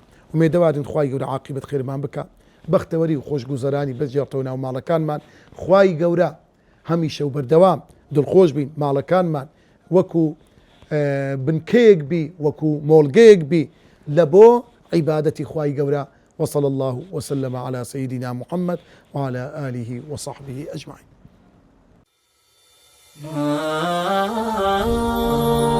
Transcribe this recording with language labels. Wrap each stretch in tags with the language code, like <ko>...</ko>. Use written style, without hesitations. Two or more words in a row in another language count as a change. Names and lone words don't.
<ckb>ومێدەوارن خوای گەورە عاقیبەت خێرمان بکە، بەختەوەری و خۆشگوزەرانی بەجێڕتەوە ناو ماڵەکانمان. خوای گەورە هەمیشە و بەردەوام دڵخۆش بین ماڵەکانمان وەکو بنکەیەک بی، وەکو مۆڵگەیەک بی لە بۆ عیبادەتی خوای گەورە.</ckb> <ar>وصلى الله وسلم على سيدنا محمد وعلى آله وصحبه أجمعين.</ar>